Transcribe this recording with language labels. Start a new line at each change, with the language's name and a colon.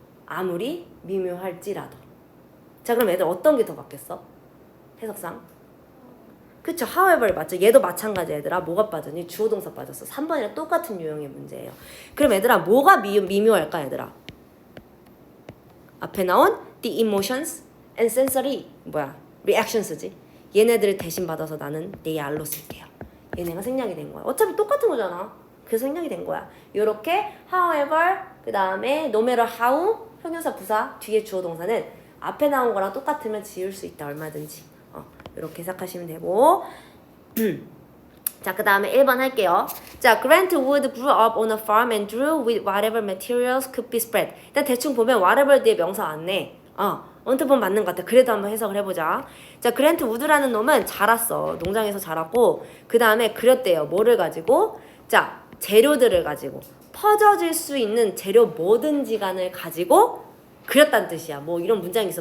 Korean: 아무리 미묘할지라도. 자, 그럼 얘들 어떤 게 더 맞겠어? 해석상. 그쵸, however 맞죠? 얘도 마찬가지야, 얘들아. 뭐가 빠졌니? 주어 동사 빠졌어. 3번이랑 똑같은 유형의 문제예요. 그럼 얘들아, 뭐가 미묘할까, 얘들아? 앞에 나온
English: the emotions and sensory reactions지.
Korean: 얘네들을 대신 받아서 나는 they are로 쓸게요. 얘네가 생략이 된 거야. 어차피 똑같은 거잖아. 그래서 생략이 된 거야. 요렇게 however, 그 다음에 no matter how, 형용사 부사, 뒤에 주어 동사는 앞에 나온 거랑 똑같으면 지울 수 있다. 얼마든지. 이렇게 해석하시면 되고. 자, 그 다음에 1번 할게요.
English: 자, Grant Wood grew up on a farm and drew with whatever materials could be spread.
Korean: 일단 대충 보면 whatever 뒤에 명사 안 내. 언뜻 보면 맞는 것 같아. 그래도 한번 해석을 해보자. 자, 그랜트 우드라는 놈은 자랐어. 농장에서 자랐고, 그 다음에 그렸대요. 뭐를 가지고? 자, 재료들을 가지고. 퍼져질 수 있는 재료 뭐든지 간을 가지고 그렸다는 뜻이야. 뭐 이런 문장이 있어.